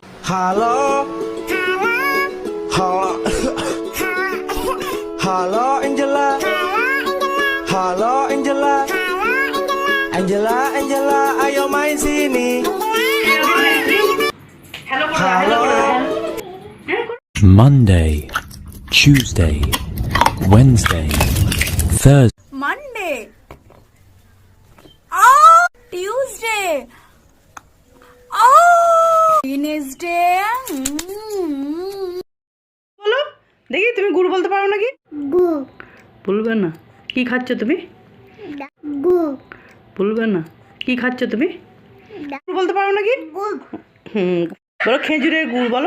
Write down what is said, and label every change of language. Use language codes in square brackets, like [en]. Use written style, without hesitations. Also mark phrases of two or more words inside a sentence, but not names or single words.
[en] hello hello [id] অ্যাঞ্জেলা halo Angela ayo main sini halo [en] Monday, Tuesday, Wednesday, Thursday. Monday. Oh, Tuesday. Oh, Wednesday. [bn] বলো দেখি তুমি গুড় বলতে পারো নাকি? বলবে না। কি খাচ্ছ তুমি? বলবে না। কি খাচ্ছ তুমি? গুড় বলতে পারো নাকি? বলো খেজুরের গুড় বলো।